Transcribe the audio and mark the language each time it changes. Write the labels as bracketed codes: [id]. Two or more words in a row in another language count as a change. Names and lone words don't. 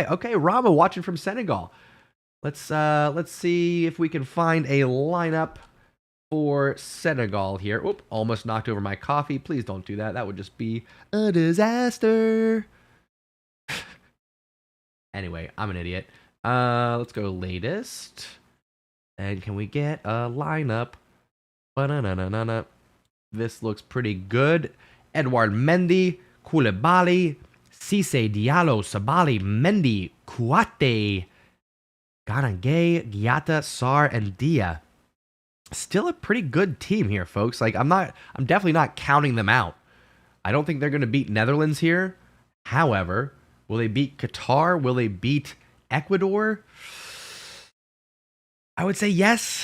[en] Okay, Rama, watching from Senegal. Let's see if we can find a lineup for Senegal here. Oop, almost knocked over my coffee. Please don't do that. That would just be a disaster. Anyway, I'm an idiot. Let's go latest. And can we get a lineup? Ba-na-na-na-na-na. This looks pretty good. Edouard Mendy, Koulibaly, Cissé, Diallo, Sabali, Mendy, Kouate, Ganagay, Giata, Sarr, and Dia. Still a pretty good team here, folks. Like, I'm definitely not counting them out. I don't think they're going to beat Netherlands here. However, will they beat Qatar? Will they beat Ecuador? I would say yes.